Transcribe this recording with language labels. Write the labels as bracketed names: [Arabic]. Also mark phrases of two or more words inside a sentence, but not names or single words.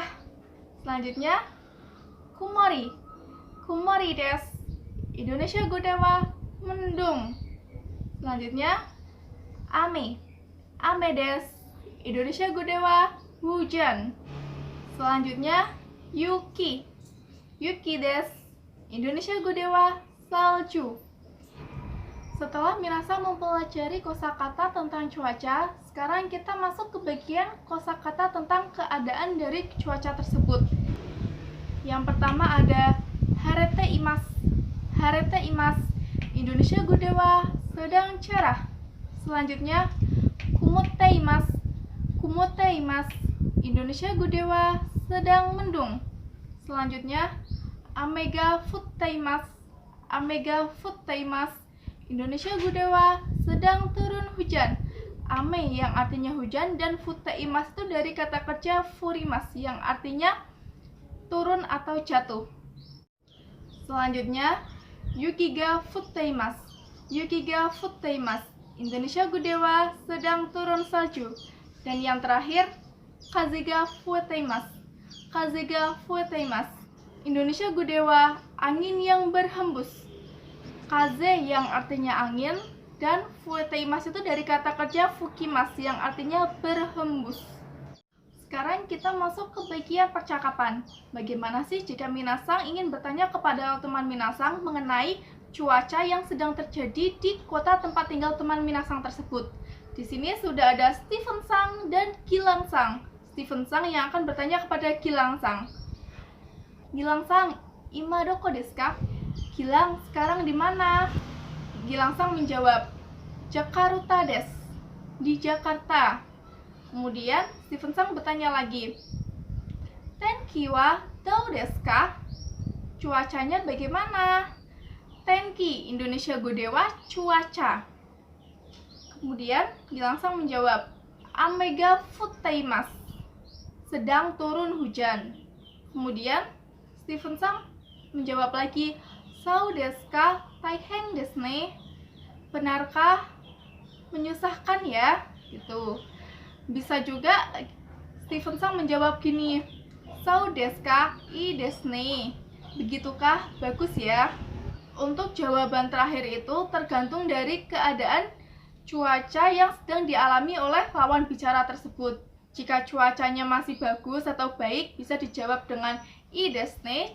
[Japanese] Selanjutnya 曇り。曇りです. インドネシア語では, mendung. Selanjutnya 雨。雨です. インドネシア語では, hujan. Selanjutnya 雪。雪です. インドネシア語では, [Indonesian] salju. Setelah minasan mempelajari kosakata tentang cuaca, sekarang kita masuk ke bagian kosakata tentang keadaan dari cuaca tersebut. Yang pertama ada [Japanese] 晴れています. 晴れています. インドネシア語では, [Indonesian] sedang cerah. [Japanese] Selanjutnya 曇っています. 曇っています. インドネシア語では, [Indonesian] sedang mendung. [Japanese] Selanjutnya 雨が降っています. 雨が降っています. インドネシア語では, [Indonesian] sedang turun hujan. Ame yang artinya hujan dan [Japanese] 降っています [Indonesian] itu dari kata kerja furimasu yang artinya turun atau jatuh. [Japanese] Selanjutnya 雪が降っています. 雪が降っています. インドネシア語では, [Indonesian] sedang turun salju. Dan yang terakhir [Japanese] 風が吹いています. 風が吹いています. インドネシア語では, [Indonesian] angin yang berhembus. Kaze yang artinya angin dan [Japanese] 吹いています [Indonesian] itu dari kata kerja fukimasu yang artinya berhembus. Sekarang kita masuk ke bagian percakapan. Bagaimana sih jika minasan ingin bertanya kepada teman minasan mengenai cuaca yang sedang terjadi di kota tempat tinggal teman minasan tersebut? Di sini sudah ada Stephen Sang dan Gilang Sang. Stephen Sang yang akan bertanya kepada Gilang Sang. Gilang Sang, [Japanese] 今どこですか? [Indonesian] Gilang, sekarang di mana? Gilang Sang menjawab, [Japanese] Jakarta desu. [Indonesian] Di Jakarta. Kemudian Stephen Sang bertanya lagi, [Japanese] 天気はどうですか? [Indonesian] Cuacanya bagaimana? [Japanese] 天気、インドネシア語では, cuaca. [Indonesian] Kemudian Gilang Sang menjawab, [Japanese] 雨が降っています. [Indonesian] Sedang turun hujan. Kemudian Stephen Sang menjawab lagi, [Japanese] そうですか? 大変ですね. [Indonesian] Benarkah? Menyusahkan ya? Gitu. Bisa juga Stephen Sang menjawab gini, [Japanese] そうですか? いいですね. [Indonesian] Begitukah? Bagus ya. Untuk jawaban terakhir itu tergantung dari keadaan cuaca yang sedang dialami oleh lawan bicara tersebut. Jika cuacanya masih bagus atau baik, bisa dijawab dengan [Japanese] いいですね.